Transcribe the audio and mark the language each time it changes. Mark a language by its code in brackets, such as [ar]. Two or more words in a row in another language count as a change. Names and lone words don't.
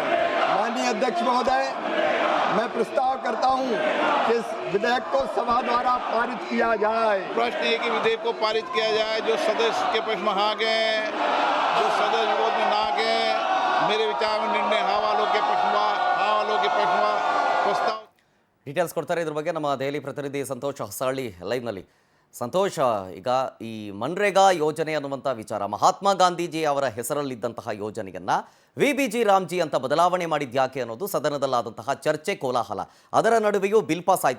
[hi] माननीय अध्यक्ष महोदय, मैं प्रस्ताव करता हूं कि इस विधेयक को सभा द्वारा पारित किया जाए। प्रश्न ये कि विधेयक को पारित किया जाए। जो सदस्य के पक्ष में हाँ गए, जो सदस्य विरोध में ना गए, मेरे विचार में निर्णय हाँ वालों के पक्षवा प्रस्ताव। [kn] ಡೀಟೇಲ್ಸ್ ಕೊಡ್ತಾರೆ ಇದ್ರ ಬಗ್ಗೆ ನಮ್ಮ ದೆಹಲಿ ಪ್ರತಿನಿಧಿ ಸಂತೋಷ್ ಹೊಸಹಳ್ಳಿ ಲೈವ್ನಲ್ಲಿ. ಸಂತೋಷ್, ಈಗ ಈ ಮನ್ರೇಗಾ ಯೋಜನೆ ಅನ್ನುವಂಥ ವಿಚಾರ, ಮಹಾತ್ಮ ಗಾಂಧೀಜಿ ಅವರ ಹೆಸರಲ್ಲಿದ್ದಂತಹ ಯೋಜನೆಯನ್ನ ವಿಬಿಜಿ ರಾಮ್ಜಿ ಅಂತ ಬದಲಾವಣೆ ಮಾಡಿದ್ಯಾಕೆ ಅನ್ನೋದು ಸದನದಲ್ಲಾದಂತಹ ಚರ್ಚೆ, ಕೋಲಾಹಲ. ಅದರ ನಡುವೆಯೂ [en] bill pass [kn] ಆಯಿತು.